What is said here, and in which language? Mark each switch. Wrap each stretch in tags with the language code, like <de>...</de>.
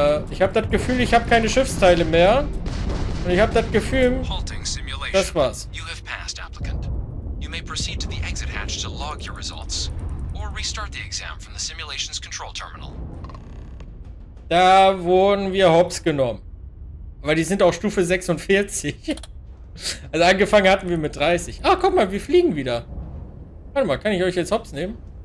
<de>Ich habe das Gefühl, ich habe keine Schiffsteile mehr. Und ich habe das Gefühl, das war's.</de> <en>You have passed, applicant. You may proceed to the exit hatch to log your results, or restart the exam from the simulation's control terminal.</en> <de>Da wurden wir hops genommen. Aber die sind auch Stufe 46. Also angefangen hatten wir mit 30. Ah, guck mal, wir fliegen wieder. Warte mal, kann ich euch jetzt hops nehmen?</de>